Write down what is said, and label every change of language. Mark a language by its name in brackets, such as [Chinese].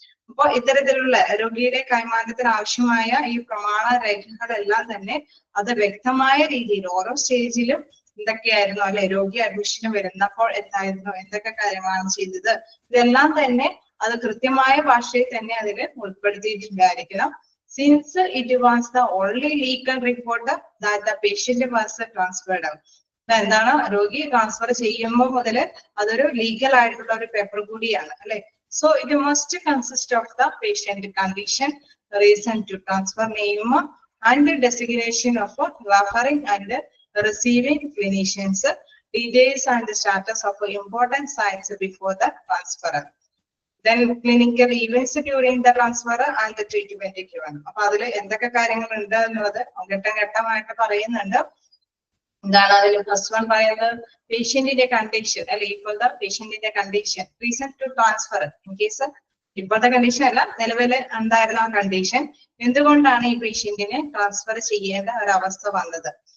[Malayalam] അപ്പൊ ഇത്തരത്തിലുള്ള രോഗിയുടെ കൈമാറ്റത്തിന് ആവശ്യമായ ഈ പ്രമാണ രേഖകളെല്ലാം തന്നെ അത് വ്യക്തമായ രീതിയിൽ ഓരോ സ്റ്റേജിലും എന്തൊക്കെയായിരുന്നു അല്ലെ, രോഗി അഡ്മിഷന് വരുന്നപ്പോൾ എന്തായിരുന്നു, എന്തൊക്കെ കാര്യങ്ങളാണ് ചെയ്തത്, ഇതെല്ലാം തന്നെ അത് കൃത്യമായ ഭാഷയിൽ തന്നെ അതിൽ ഉൾപ്പെടുത്തിയിട്ടുണ്ടായിരിക്കണം. [English] Since it was the only legal report that the patient was transferred. [Malayalam] എന്താണ്, രോഗി ട്രാൻസ്ഫർ ചെയ്യുമ്പോൾ മുതൽ അതൊരു ലീഗൽ ആയിട്ടുള്ള ഒരു പേപ്പർ കൂടിയാണ് അല്ലെ. [English] So it must consist of the patient condition, reason to transfer name and designation of referring and receiving clinicians, details and the status of important signs before the transfer. Then clinical events during the transfer and the treatment given. [Malayalam] അപ്പൊ അതിൽ എന്തൊക്കെ കാര്യങ്ങൾ ഉണ്ട് എന്നുള്ളത് ഘട്ടം ഘട്ടമായിട്ട് പറയുന്നുണ്ട്. എന്താണ് അതിൽ ഫസ്റ്റ് വൺ പറയുന്നത്, പേഷ്യന്റിന്റെ കണ്ടീഷൻ അല്ലെ, ഇപ്പോഴത്തെ പേഷ്യന്റിന്റെ condition, [English] Reason to transfer. [Malayalam] In case ഇപ്പോഴത്തെ കണ്ടീഷൻ അല്ല, നിലവിൽ എന്തായിരുന്നു ആ കണ്ടീഷൻ, എന്തുകൊണ്ടാണ് ഈ പേഷ്യന്റിനെ ട്രാൻസ്ഫർ ചെയ്യേണ്ട ഒരവസ്ഥ വന്നത്.